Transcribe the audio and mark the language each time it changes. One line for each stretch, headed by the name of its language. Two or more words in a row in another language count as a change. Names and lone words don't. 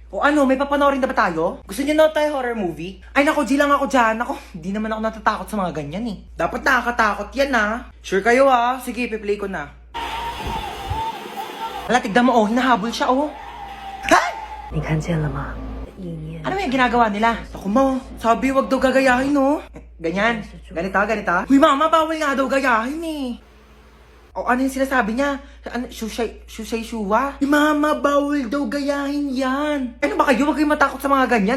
Filipino: O ano, may papanoorin na ba tayo? Gusto niyo na tayo
English: horror movie?
Filipino: Ay nako, G lang ako dyan. Ako, hindi naman ako natatakot sa mga ganyan eh. Dapat nakakatakot yan ah. Sure kayo ah. Sige, piplay ko na. Wala, tignan mo oh, hinahabol siya oh. Ha?
Chinese: 你看见了吗？意念
Filipino: Ano yung ginagawa nila? Ako mo, sabi wag daw gagayahin no. Ganyan, ganito, ganito. Uy mama, bawal nga daw gayahin eh. O ano yung sinasabi niya? Ano, shusay shuwa? Uy mama, bawal daw gayahin yan. Ano ba kayo? Huwag kayong matakot sa mga ganyan.